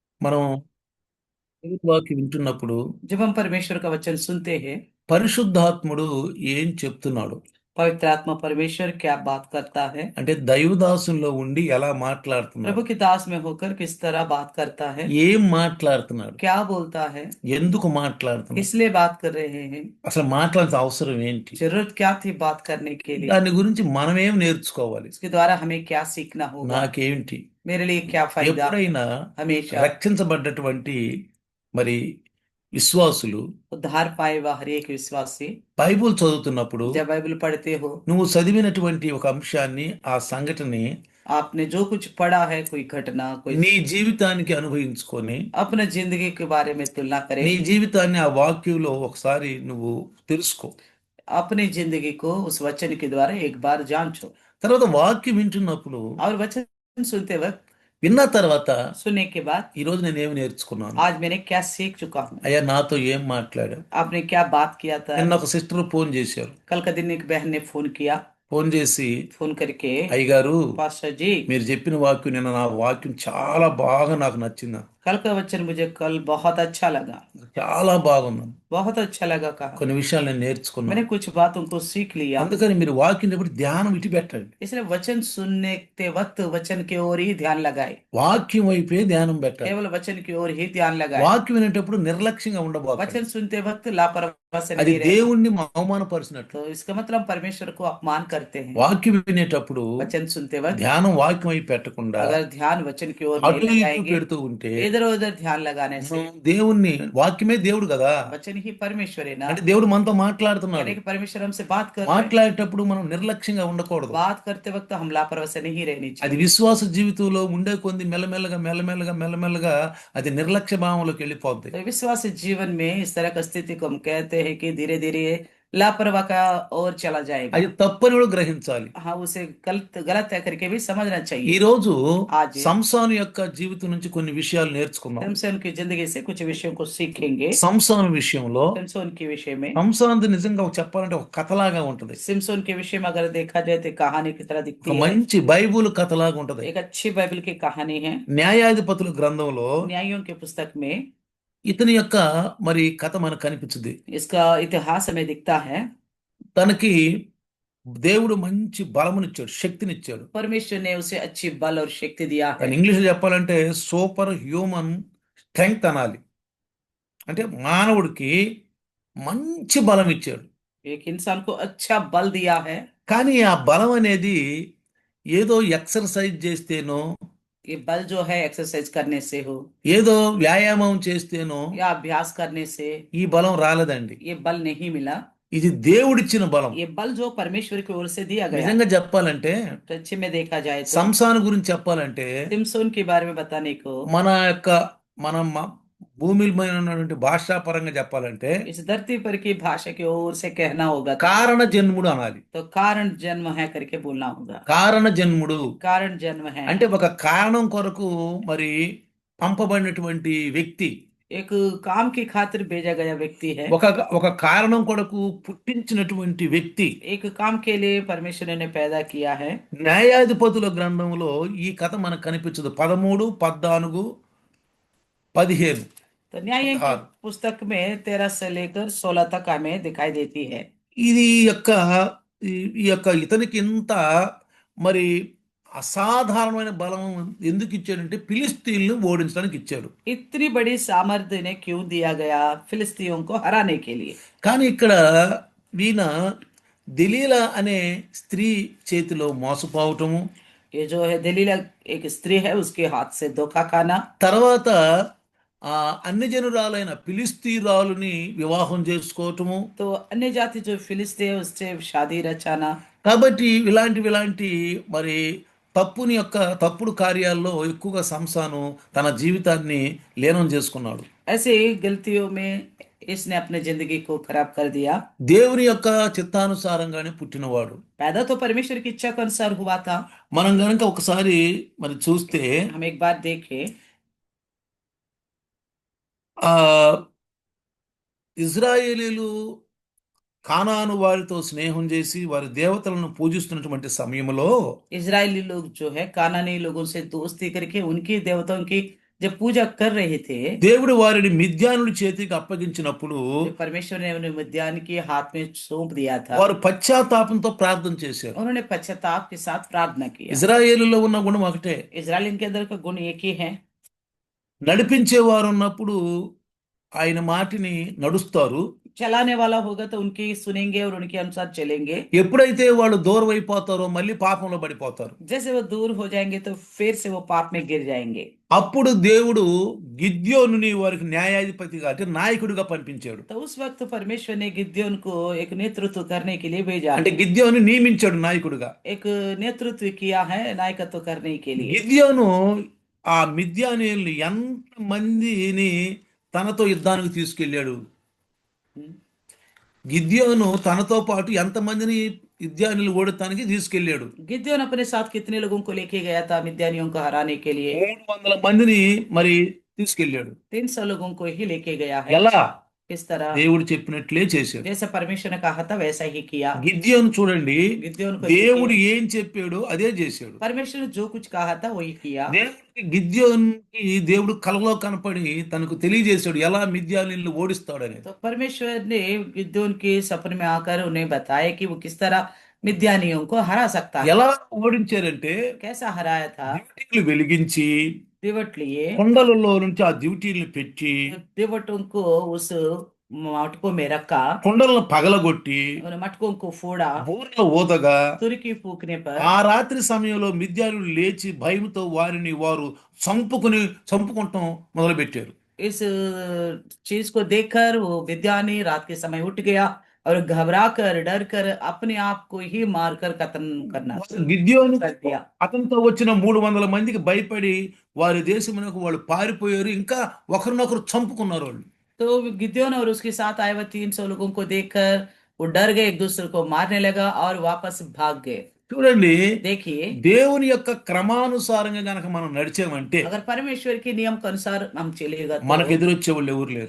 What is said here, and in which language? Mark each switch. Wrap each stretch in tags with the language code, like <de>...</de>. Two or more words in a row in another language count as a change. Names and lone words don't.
<te>మనం దేవుని వాక్యం వింటున్నప్పుడు</te> <hi>जब हम परमेश्वर का वचन सुनते हैं,</hi> <te>పరిశుద్ధాత్ముడు ఏం చెప్తున్నాడు</te> <hi>पवित्र आत्मा परमेश्वर क्या बात करता है।</hi> <te>అంటే దైవదాసుల్లో ఉండి ఎలా</te> <hi>प्रभु</hi> <te>మాట్లాడుతున్నాడు,</te> <hi>की दास में होकर किस तरह बात करता है,</hi> <te>ఏం మాట్లాడుతున్నాడు,</te> <hi>क्या बोलता है,</hi> <te>ఎందుకు మాట్లాడుతున్నాడు,</te> <hi>किस लिए बात कर रहे हैं,</hi> <te>అసలు మాట్లాడాల్సిన అవసరం ఏంటి,</te> <hi>जरूरत क्या थी बात करने के लिए।</hi> <te>దాని గురించి మనమేం నేర్చుకోవాలి,</te> <hi>इसके द्वारा हमें क्या सीखना होगा,</hi> <te>నాకేంటి.</te> <hi>मेरे लिए क्या फायदा।</hi> <te>ఎప్పుడైనా</te> <hi>हमेशा</hi> <te>రక్షించబడ్డటువంటి మరి విశ్వాసులు</te> <hi>उद्धार पाए हुआ हर एक विश्वासी</hi> <te>బైబుల్ చదువుతున్నప్పుడు</te> <hi>जब बाइबल पढ़ते हो,</hi> <te>నువ్వు చదివినటువంటి ఒక అంశాన్ని, ఆ సంఘటనని</te> <hi>आपने जो कुछ पढ़ा है, कोई घटना, कोई</hi> <te>నీ జీవితానికి అనుభవించుకొని</te> <hi>अपने जिंदगी के बारे में तुलना करें।</hi> <te>నీ జీవితాన్ని ఆ వాక్యంలో ఒకసారి నువ్వు తెలుసుకో.</te> <hi>अपनी जिंदगी को उस वचन के द्वारा एक बार जांचो।</hi> <te>తర్వాత వాక్యం వింటున్నప్పుడు</te> <hi>और वचन सुनते वक्त,</hi> <te>విన్న తర్వాత</te> <hi>सुनने के बाद,</hi> <te>ఈ రోజు నేనేమి నేర్చుకున్నాను,</te> <hi>आज मैंने क्या सीख चुका हूँ,</hi> <te>అయ్యా నాతో ఏం మాట్లాడావు.</te> <hi>आपने क्या बात किया था।</hi> <te>నిన్న ఒక సిస్టర్ ఫోన్ చేశారు.</te> <hi>कल का दिन एक बहन ने फोन किया,</hi> <te>ఫోన్ చేసి,</te> <hi>फोन करके,</hi> <te>అయ్యగారు</te> <hi>पास्टर जी,</hi> <te>మీరు చెప్పిన వాక్యం నిన్న నా వాక్యం చాలా బాగా నాకు నచ్చింది,</te> <hi>कल का वचन मुझे कल बहुत अच्छा लगा।</hi> <te>చాలా బాగున్నాను,</te> <hi>बहुत अच्छा लगा कहा,</hi> <te>కొన్ని విషయాలు నేను</te> <hi>मैंने</hi> <te>నేర్చుకున్నాను.</te> <hi>कुछ बातों को सीख लिया।</hi> <te>అందుకని మీరు వాక్యం ఎప్పుడు ధ్యానం ఇటు పెట్టండి,</te> <hi>इसलिए वचन सुनने के वक्त वचन की ओर ही ध्यान लगाए,</hi> <te>వాక్యం వైపే ధ్యానం పెట్టాలి.</te> <hi>केवल वचन की ओर ही ध्यान लगाए।</hi> <te>వాక్యం వినేటప్పుడు నిర్లక్ష్యంగా ఉండబోకండి,</te> <hi>वचन सुनते वक्त लापरवाही से</hi> <te>అది</te> <hi>नहीं रहना।</hi> <te>దేవుణ్ణి అవమానపరిచినట్లు.</te> <hi>तो इसका मतलब परमेश्वर को अपमान करते हैं।</hi> <te>వాక్యం వినేటప్పుడు</te> <hi>वचन सुनते वक्त</hi> <te>ధ్యానం వాక్యం అయి పెట్టకుండా</te> <hi>अगर ध्यान वचन की ओर नहीं</hi> <te>అటు ఇటు</te> <hi>लगाएंगे,</hi> <te>పెడుతూ ఉంటే</te> <hi>इधर उधर ध्यान लगाने से,</hi> <te>మనం దేవుణ్ణి, వాక్యమే దేవుడు కదా,</te> <hi>वचन ही परमेश्वर है ना,</hi> <te>అంటే దేవుడు మనతో మాట్లాడుతున్నాడు.</te> <hi>यानी कि परमेश्वर हमसे बात कर रहे हैं।</hi> <te>మాట్లాడేటప్పుడు మనం నిర్లక్ష్యంగా ఉండకూడదు.</te> <hi>बात करते वक्त हम लापरवाही से नहीं रहनी</hi> <te>అది</te> <hi>चाहिए।</hi> <te>విశ్వాస జీవితంలో ఉండే కొద్ది మెల్లమెల్లగా మెల్లమెల్లగా మెల్లమెల్లగా అది నిర్లక్ష్య భావంలోకి వెళ్ళిపోద్ది.</te> <hi>तो विश्वास जीवन में इस तरह का स्थिति को हम कहते हैं कि धीरे धीरे लापरवाही का ओर चला जाएगा।</hi> <te>అది తప్పని కూడా గ్రహించాలి.</te> <hi>हाँ, उसे गलत गलत है करके भी समझना</hi> <te>ఈ</te> <hi>चाहिए।</hi> <te>రోజు</te> <hi>आज</hi> <te>సంసోను యొక్క జీవితం నుంచి కొన్ని విషయాలు నేర్చుకున్నాం.</te> <hi>सिमसोन की जिंदगी से कुछ विषयों को सीखेंगे।</hi> <te>సంసోను విషయంలో</te> <hi>सिमसोन के विषय में,</hi> <te>సంసోనుది నిజంగా చెప్పాలంటే ఒక కథలాగా ఉంటది,</te> <hi>सिमसोन के विषय में अगर देखा जाए तो कहानी की तरह</hi> <te>ఒక</te> <hi>दिखती है।</hi> <te>మంచి బైబుల్ కథలాగా ఉంటది.</te> <hi>एक अच्छी बाइबल की कहानी है।</hi> <te>న్యాయాధిపతుల గ్రంథంలో</te> <hi>न्यायों के पुस्तक में</hi> <te>ఇతని యొక్క మరి కథ మనకు కనిపించింది.</te> <hi>इसका इतिहास हमें दिखता है।</hi> <te>తనకి దేవుడు మంచి బలమునిచ్చాడు, శక్తినిచ్చాడు.</te> <hi>परमेश्वर ने उसे अच्छी बल और शक्ति दिया है।</hi> <te>కానీ ఇంగ్లీష్లో చెప్పాలంటే</te> <en>super human strength</en> <te>అనాలి. అంటే మానవుడికి మంచి బలం ఇచ్చాడు.</te> <hi>एक इंसान को अच्छा बल दिया है।</hi> <te>కానీ ఆ బలం అనేది ఏదో ఎక్సర్సైజ్ చేస్తేనో,</te> <hi>ये बल जो है एक्सरसाइज करने से हो</hi> <te>ఏదో వ్యాయామం చేస్తేనో</te> <hi>या अभ्यास करने से</hi> <te>ఈ బలం రాలేదండి.</te> <hi>ये बल नहीं मिला।</hi> <te>ఇది దేవుడిచ్చిన బలం.</te> <hi>ये बल जो परमेश्वर की ओर से दिया गया।</hi> <te>నిజంగా చెప్పాలంటే,</te> <hi>सच्ची में देखा जाए तो</hi> <te>సంసాను గురించి చెప్పాలంటే,</te> <hi>सिमसोन के बारे में बताने को,</hi> <te>మన యొక్క మన భూమి మీద ఉన్నటువంటి భాషా పరంగా చెప్పాలంటే</te> <hi>इस धरती पर की भाषा की ओर से कहना होगा</hi> <te>కారణ జన్ముడు అనాలి.</te> <hi>तो कारण जन्म है करके बोलना होगा।</hi> <te>కారణ జన్ముడు</te> <hi>कारण जन्म है,</hi> <te>అంటే ఒక కారణం కొరకు మరి పంపబడినటువంటి వ్యక్తి,</te> <hi>एक काम की खातिर भेजा गया व्यक्ति है।</hi> <te>ఒక ఒక కారణం కొరకు పుట్టించినటువంటి వ్యక్తి.</te> <hi>एक काम के लिए परमेश्वर ने पैदा किया है।</hi> <te>న్యాయాధిపతుల గ్రంథంలో ఈ కథ మనకు కనిపించదు. 13, 14, 15,</te> <hi>तो न्याय की 16. पुस्तक में 13 से लेकर 16 तक हमें दिखाई देती है।</hi> <te>ఇది యొక్క ఈ యొక్క ఇతనికి ఇంత మరి అసాధారణమైన బలం ఎందుకు ఇచ్చాడంటే ఫిలిస్తీన్లు ఓడించడానికి ఇచ్చాడు.</te> <hi>इतनी बड़ी सामर्थ्य ने क्यों दिया गया? फिलिस्तीयों को हराने के लिए।</hi> <te>కానీ ఇక్కడ ఈయన దెలీలా అనే స్త్రీ చేతిలో మోసపోవటము,</te> <hi>ये जो है दलीला एक स्त्री है, उसके हाथ से धोखा खाना,</hi> <te>తర్వాత అన్యజనురాలైన ఫిలిస్తీరాలుని వివాహం చేసుకోవటము.</te> <hi>तो अन्य जाति जो फिलिस्ती है उससे शादी रचाना।</hi> <te>కాబట్టి ఇలాంటి మరి తప్పుడు కార్యాల్లో ఎక్కువగా సంసాను తన జీవితాన్ని లీనం చేసుకున్నాడు.</te> <hi>ऐसे ही गलतियों में इसने अपने जिंदगी को खराब कर दिया।</hi> <te>దేవుని యొక్క చిత్తానుసారంగానే పుట్టినవాడు.</te> <hi>पैदा तो परमेश्वर की इच्छा के अनुसार हुआ था।</hi> <te>మనం గనక ఒకసారి మరి చూస్తే</te> <hi>हम एक बार देखें,</hi> <te>ఆ ఇజ్రాయేలీలు కానాను వారితో స్నేహం చేసి వారి దేవతలను పూజిస్తున్నటువంటి సమయంలో</te> <hi>इजरायली लोग जो है कानानी लोगों से दोस्ती करके उनकी देवताओं की जब पूजा कर रहे थे,</hi> <te>దేవుడు వారిని మిద్యానుడి చేతికి అప్పగించినప్పుడు</te> <hi>जब परमेश्वर ने उन्हें मिद्यान के हाथ में सौंप दिया था,</hi> <te>వారు పశ్చాత్తాపంతో ప్రార్థన చేశారు.</te> <hi>उन्होंने पश्चाताप के साथ प्रार्थना किया।</hi> <te>ఇజ్రాయేలులో ఉన్న గుణం ఒకటే.</te> <hi>इजराइल के अंदर का गुण एक ही है,</hi> <te>నడిపించేవారు ఉన్నప్పుడు ఆయన మాటిని నడుస్తారు.</te> <hi>चलाने वाला होगा तो उनकी सुनेंगे और उनके अनुसार चलेंगे।</hi> <te>ఎప్పుడైతే వాళ్ళు దూరం అయిపోతారో మళ్ళీ పాపంలో పడిపోతారు.</te> <hi>जैसे वो दूर हो जाएंगे तो फिर से वो पाप में गिर जाएंगे।</hi> <te>అప్పుడు దేవుడు గిద్యోనుని వారికి న్యాయాధిపతిగా అంటే నాయకుడిగా పంపించాడు.</te> <hi>तो उस वक्त परमेश्वर ने गिद्योन को एक नेतृत्व करने के लिए भेजा,</hi> <te>అంటే గిద్యోను నియమించాడు నాయకుడిగా.</te> <hi>एक नेतृत्व किया है नायकत्व करने के लिए।</hi> <te>గిద్యోను ఆ మిద్యానీయుల్ని ఎంత మందిని తనతో యుద్ధానికి తీసుకెళ్ళాడు. हम्म। గిద్యోను తనతో పాటు ఎంతమందిని మిద్యానీయులు ఓడటానికి తీసుకెళ్ళాడు.</te> <hi>गिद्योन अपने साथ कितने लोगों को लेके गया था मिद्यानियों को हराने के लिए?</hi> <te>300 మందిని మరి తీసుకెళ్ళాడు.</te> <hi>300 लोगों को ही लेके गया है।</hi> <te>ఎలా?</te> <hi>किस तरह?</hi> <te>దేవుడు చెప్పినట్లే చేశాడు.</te> <hi>जैसे परमेश्वर ने कहा था वैसा ही किया।</hi> <te>గిద్యోను చూడండి,</te> <hi>गिद्योन को</hi> <te>దేవుడు</te> <hi>देखिए,</hi> <te>ఏం చెప్పాడో అదే చేశాడు.</te> <hi>परमेश्वर ने जो कुछ कहा था वही किया।</hi> <te>దేవుడికి గిద్యోనుకి దేవుడు కలలో కనపడి తనకు తెలియజేశాడు ఎలా మిద్యానీయులను ఓడిస్తాడని.</te> <hi>तो परमेश्वर ने गिद्योन के सपने में आकर उन्हें बताया कि वो किस तरह मिद्यानियों को हरा सकता है।</hi> <te>ఎలా ఓడించారంటే</te> <hi>कैसा हराया था?</hi> <te>దివిటీలు వెలిగించి</te> <hi>दिवट लिए,</hi> <te>కొండలలో నుంచి ఆ దివిటీలను పెట్టి</te> <hi>दिवटों को उस मटकों में रखा,</hi> <te>కొండలను పగలగొట్టి</te> <hi>उन मटकों को फोड़ा,</hi> <te>బూరలు ఊదగా</te> <hi>तुरकी फूकने पर</hi> <te>ఆ రాత్రి సమయంలో మిద్యానీయులు లేచి భయంతో వారిని వారు చంపుకుంటాం మొదలుపెట్టారు.</te> <hi>इस चीज को देखकर वो विद्यानी रात के समय उठ गया और घबरा कर डर कर अपने आप को ही मारकर कत्ल करना</hi> <te>గిద్యోను</te> <hi>कर दिया।</hi> <te>అతనితో వచ్చిన 300 మందికి భయపడి వారి దేశమునకు వాళ్ళు పారిపోయారు. ఇంకా ఒకరినొకరు చంపుకున్నారు వాళ్ళు.</te> <hi>तो गिद्योन और उसके साथ आए हुए 300 लोगों को देखकर वो डर गए, एक दूसरे को मारने लगा और वापस भाग गए।</hi> <te>చూడండి,</te> <hi>देखिए,</hi> <te>దేవుని యొక్క క్రమానుసారంగా గనక మనం నడిచామంటే</te> <hi>अगर परमेश्वर के नियम के अनुसार हम चलेगा</hi> <te>మనకు</te> <hi>तो</hi> <te>ఎదురొచ్చే వాళ్ళు ఎవరు లేరు.</te>